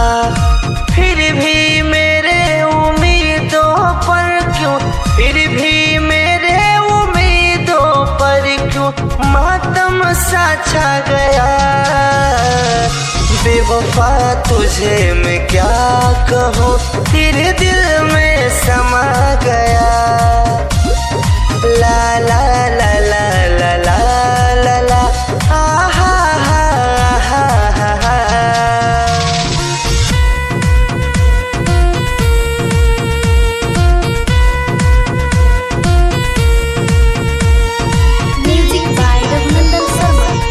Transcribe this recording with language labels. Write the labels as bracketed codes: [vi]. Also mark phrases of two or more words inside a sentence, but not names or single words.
[hi] फिर भी मेरे उम्मीदों पर क्यों, फिर भी मेरे उम्मीदों पर क्यों मातम सा छा गया। बेवफा तुझे मैं क्या कहूँ, तेरे दिल में समा गया। ला ला ला ला ला ला ला ला आहा हा हा हा हा। [en] Music by Raghunandan Sharma.